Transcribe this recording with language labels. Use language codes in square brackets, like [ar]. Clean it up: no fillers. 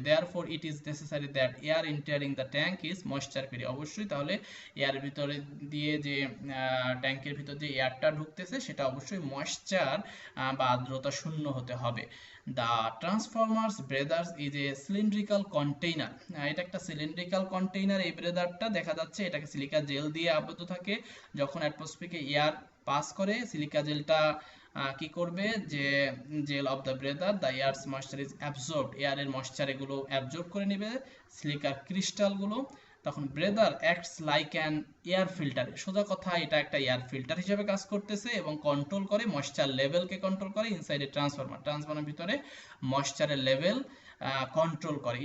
[en] therefore it is necessary that air entering the tank is moisture free, [bn] অবশ্যই তাহলে air ভিতরে দিয়ে যে ট্যাঙ্কের ভিতর যে এয়ারটা ঢুকতেছে সেটা অবশ্যই ময়েশ্চার বা আর্দ্রতা শূন্য হতে হবে। [en] The transformers breathers is a cylindrical container, [bn] এটা একটা সিলিন্ড্রিক্যাল কন্টেইনার। এই ব্রেদারটা দেখা যাচ্ছে এটাকে সিলিকা জেল দিয়ে আবদ্ধ থাকে। যখন অ্যাটমসফিয়ারে এয়ার পাস করে সিলিকা জেলটা কি করবে, যে [en] gel of the breather the air's moisture is absorbed, [bn] এয়ারের moisture এগুলো অ্যাবজর্ব করে নেবে সিলিকার ক্রিস্টালগুলো। তখন ব্রেদার [en] acts like an air filter, [bn] সোজা কথা এটা একটা এয়ার ফিল্টার হিসেবে কাজ করতেছে এবং কন্ট্রোল করে ময়েশ্চার লেভেলকে কন্ট্রোল করে ইনসাইড এ ট্রান্সফরমারের ভিতরে ময়েশ্চারের লেভেল কন্ট্রোল করে।